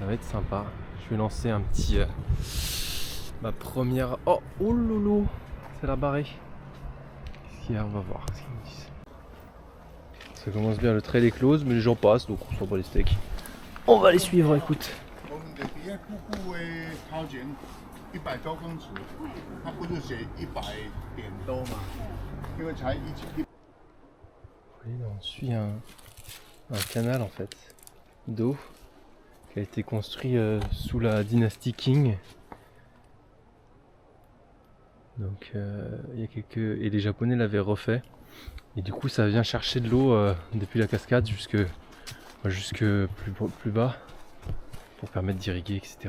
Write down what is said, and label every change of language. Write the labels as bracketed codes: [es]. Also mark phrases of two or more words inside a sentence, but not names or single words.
[fr] Ça va être sympa. Je vais lancer un petit... ma première... Oh loulou, c'est la barrée. Qu'est-ce qu'il y a? On va voir ce qu'ils me disent. Ça commence bien, le trail est close, mais les gens passent, donc on s'en bat les steaks. On va les suivre, écoute. [zh] 100 多公尺，它不是写100点多嘛？因为才1。 [fr] Oui, là, on suit un canal en fait d'eau qui a été construit sous la dynastie Qing. Donc il y a quelques et les Japonais l'avaient refait et du coup ça vient chercher de l'eau depuis la cascade jusque plus bas pour permettre d'irriguer, etc.